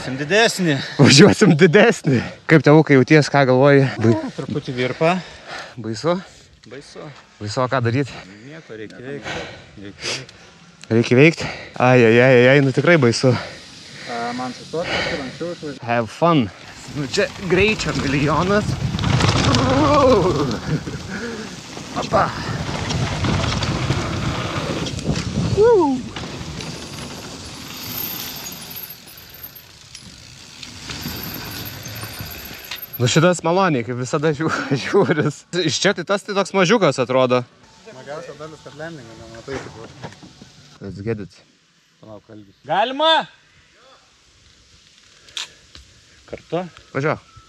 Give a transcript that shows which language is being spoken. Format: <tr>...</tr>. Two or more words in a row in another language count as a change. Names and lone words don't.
<lt>Važiuosim didesnį. Kaip tėvukai jauties, ką galvoji? Truputį virpa. Baisu? Baisu. Baisu, ką daryti? Nieko, reikia veikti. Reikia veikti? Ai, nu tikrai baisu. Man sustot, kažkur anksčiau išvažiuoti.</lt> <en>Have fun.</en> <lt>Nu čia greičio milijonas. Opa. Nu šitas maloniai, kaip visada žiūris. Iš čia tai tas tai toks mažiukas atrodo. Smagiausia dalis, kad lendingą nematai tik.</lt> <en>Let's get it.</en> <lt>Palauk, kalbis. Galima? Kartu? Važiuok.</lt>